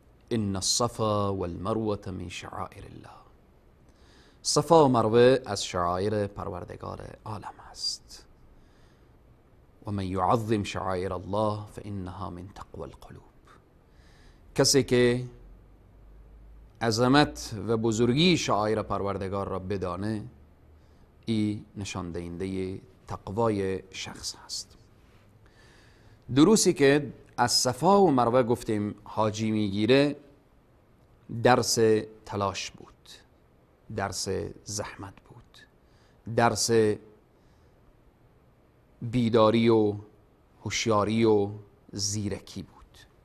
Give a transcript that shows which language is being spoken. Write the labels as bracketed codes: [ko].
[ar] ان الصفا والمروه من شعائر الله. [fa] صفا و مروه از شعائر پروردگار عالم است. [ar] و من یعظم شعائر الله فانها من تقوى القلوب. [fa] کسی که عظمت و بزرگی شعائر پروردگار را بدانه، این نشان دهنده تقوای شخص هست. دروسی که از صفا و مروه گفتیم حاجی میگیره، درس تلاش بود، درس زحمت بود، درس بیداری و هوشیاری و زیرکی بود.